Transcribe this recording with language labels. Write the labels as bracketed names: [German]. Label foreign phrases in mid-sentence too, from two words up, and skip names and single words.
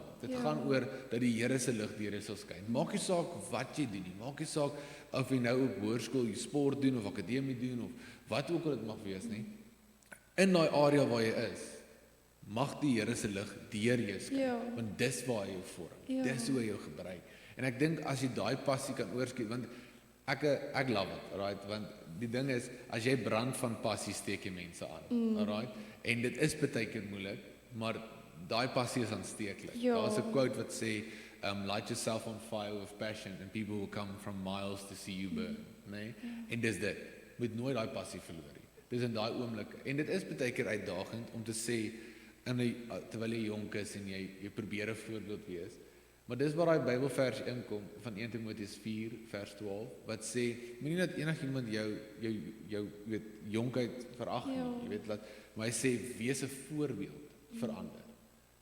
[Afrikaans] Dit gaan oor dat die Here se lig deur jou sal skyn. Maak nie saak wat jy doen nie, maak nie saak of jy nou op hoërskool jy sport doen of akademie doen of wat ook al dit mag wees nie. In daai area waar jy is, mag die Here se lig deur jou skyn, want dis waar hy jou vorm. Dis hoe hy jou gebruik. En ek dink as jy daai passie kan oorskiet, want ek [English] love it, right? [Afrikaans] Want die ding is, as jy brand van passie steek jy mense aan, right? En dit is baie keer moeilik, maar daai passie is aansteeklik. Daar's 'n quote wat sê, [English] light yourself on fire with passion and people will come from miles to see you burn, [Afrikaans] nee? En dis dit, moet nooit daai passie verloor nie. Dis in daai oomblikke. En dit is baie keer uitdagend om te sê, terwyl jy jonk is en jy probeer 'n voorbeeld wees. Maar dis waar daai Bybelvers inkom van 1 Timoteus 4 vers 12 wat sê moenie dat enigiemand jou weet jonkheid verag nie, jy weet maar hy sê wees 'n voorbeeld vir ander.